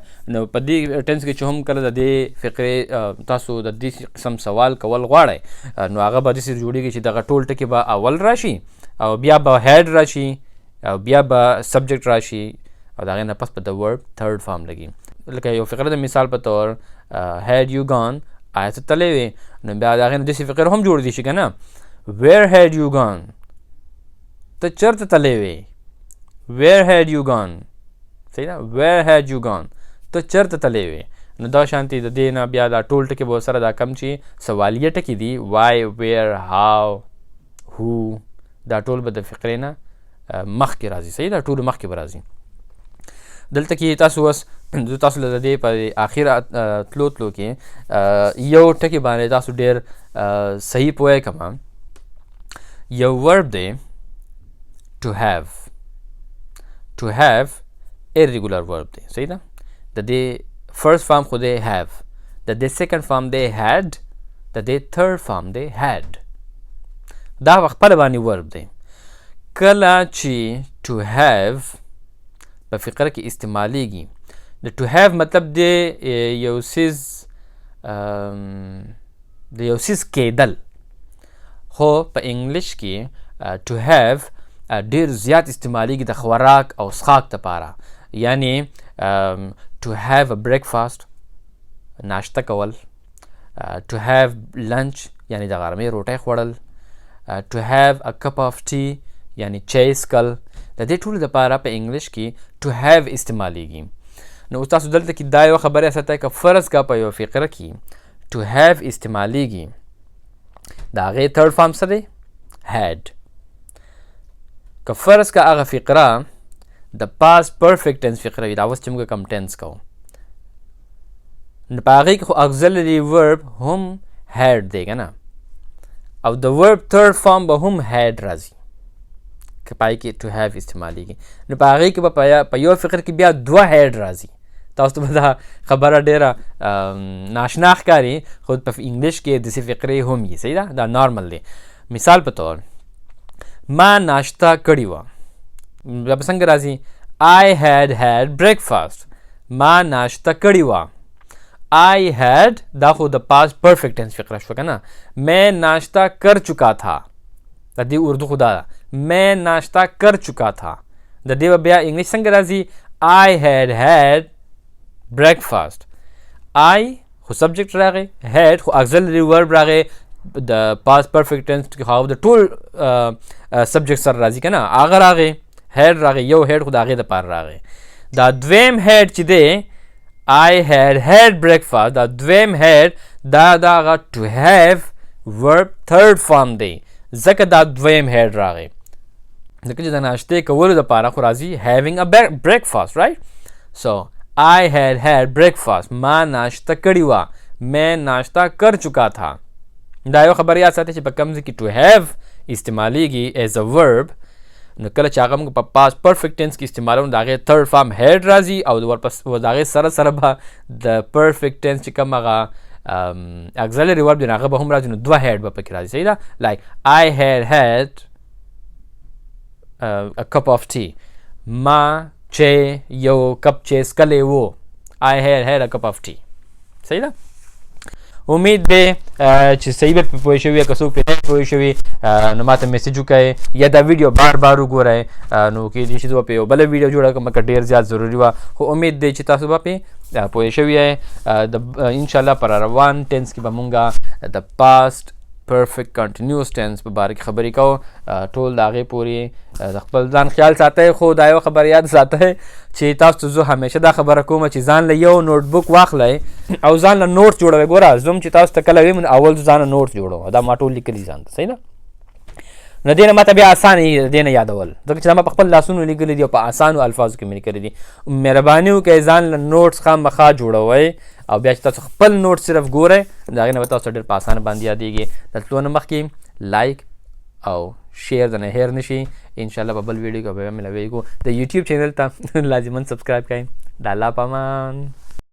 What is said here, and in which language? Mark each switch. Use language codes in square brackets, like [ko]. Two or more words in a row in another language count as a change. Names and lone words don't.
[ps] نو په دې ټینس کې چې هم کله د دې فقرې تاسو د دې قسم سوال کول غواړئ، نو هغه به داسې جوړېږي چې دغه ټول ټکي به اول راشي، او بیا به هیډ راشي، او بیا به سبجیکټ راشي، او د هغې نه پس به د [en] verb third form [ps] لګي. لکه یو فقره د مثال په طور [en] had you gone، [ps] آیا ته تللی وې، نو بیا د هغې نه داسې فقره هم جوړېدی شي که نه. [en] where had you gone، [ps] ته چېرته تللی وې. [en] where had you gone. [ps] صحیح ده. [en] where had you gone، [ps] ته چېرته تللی وې. نو دا شانتې د دې نه بیا دا ټول ټکي به ورسره دا کم چې سوالیه ټکي دي، [en] why، where، how، who، [ps] دا ټول به د فقرې نه مخکې راځي. صحیح ده. ټولو مخکې به راځي. دلته کې تاسو اوس زه تاسو له د دې په اخره تلو کې یو ټکي باندې تاسو ډېر صحیح پوهه کړم. یو ورب دی [en] to have. to have irregular verb [ps] دی. صحیح ده. د دې [en] first form [ps] خو دی have، د دې [en] second form [ps] دی had، د دې [en] third form [ps] دی had. دا په خپله باندې ورب دی. کله چې [en] to have [ps] په فقره کې استعمالیږي، د [en] to have [ps] مطلب دی یو څیز د یو څیز کېدل. خو په انګلیش کې [en] to have [ps] ډېر زیات استعمالیږي د خوراک او څښاک دپاره. یعنی [en] to have a breakfast، [ps] ناشته کول. [en] to have lunch، [ps] یعنی د غرمې روټۍ خوړل. [en] to have a cup of tea، [ps] یعنی چای څښل. د دې ټولو دپاره په انګلیش کې [en] to have [ps] استعمالیږي. نو اوس تاسو دلته کې دا یوه خبره ساتئ، که فرض کا په یوه فقره کې [en] to have [ps] استعمالیږي، د هغې تھرډ فارم څه دی؟ had. که فرض کا هغه فقره د [en] past perfect tense [ps] فقره وي، دا اوس چې موږ کوم ټینس کوو، نو په هغې کې خو [en] auxiliary verb [ps] هم had دی که نه، او د ورب تھرډ فارم به هم had راځي که پای کې [en] to have [ps] استعمالیږي. نو په هغې کې به په یو فقره کې بیا دوه had راځي. تاسو ته به دا خبره ډېره ناشنا ښکاري، خو په انګلیش کې داسې فقرې هم وي. صحیح ده. دا نارمل دی. مثال په طور ما ناشته کړې وه، بیا به څنګه راځي [en] I had breakfast [ps] ما ناشته کړې وه [en] I had [ps] دا خو د [en] past perfect tense [ps] فقره شو کنه [ur] میں ناشتہ کر چکا تھا [ps] د دې اردو خدا [ur] میں ناشتہ کر چکا تھا [ps] د دې بیا انګلیش څنګه راځي I had breakfast I خو subject راغی had خو [en] auxiliary verb [ps] راغی د [en] past perfect tense [ps] کې خو د ټول subject سره راځي کنه هغه راغی had راغی یو had خو د هغې دپاره راغی دا دویم had چې دی [en] I had breakfast [ps] دا دویم had دا هغه [en] to have verb third form [ps] دی ځکه دا دویم had راغی ځکه چې د ناشتې کولو دپاره خو راځي [en] having a breakfast right so I had breakfast [ps] ما ناشته کړې وه [ur] میں ناشتہ کر چکا تھا [ps] دا یو خبر یاد ساتئ چې په کوم ځای کې [en] to have [ps] استعمالیږي [en] as a verb [ps] نو کله چې هغه موږ په [en] past perfect tense [ps] کې استعمالوو د هغې [en] third form had [ps] راځي او د هغې سره سره به د [en] perfect tense [ps] چې کوم هغه [en] auxiliary verb [ps] دی هغه به هم راځي نو دوه had به پکې راځي صحیح ده [en] like I had a cup of tea [ps] ما چې یو کپ چې څکلی و [en] I had a cup of tea [ps] صحیح ده امید دی چې صحیح به پوه شوي که څوک پرې نه پوه شوي نو ماته میسیج وکړئ یا دا ویډیو بار بار وګورئ نو کېدای شي زه به په یو بله ویډیو جوړه کړم که ډېر زیات ضروري وه خو امید دی چې تاسو به پرې پوه شوي یئ د انشاءالله پر روان ټینس کې به مونږ د پاست [en] perfect continuous tense [ps] په باره کې خبرې کوو ټول د هغې پورې د خپل ځان خیال ساتئ خو دا یو خبر یاد ساتئ چې تاسو ته زه همیشه دا خبره کوم چې ځان له یو نوټ بک واخلئ او ځان له نوټ جوړوئ ګوره زه هم چې تاسو ته کله ویم اول زه ځان نوټ جوړوم دا ما ټول لیکلي ځان ته صحیح ده نو دې نه ماته بیا اسانه یي دې نه یادول ځکه چې دا ما په خپل لاسونو لیکلي دي او په اسانو الفاظو کې مې لیکلي دي مهرباني وکړئ ځان له نوټس خامخا جوړوئ او بیا چې تاسو خپل نوټ صرف ګورئ د هغې نه به تاسو ډېر په اسانه باندې یادېږي د تلو نه مخکې لایک او شیر د نه هیر نشي انشاءالله په بل ویډیو کې به بیا ملویږو د یوټیوب چینل ته لازماً سبسکرایب کړئ د الله پامان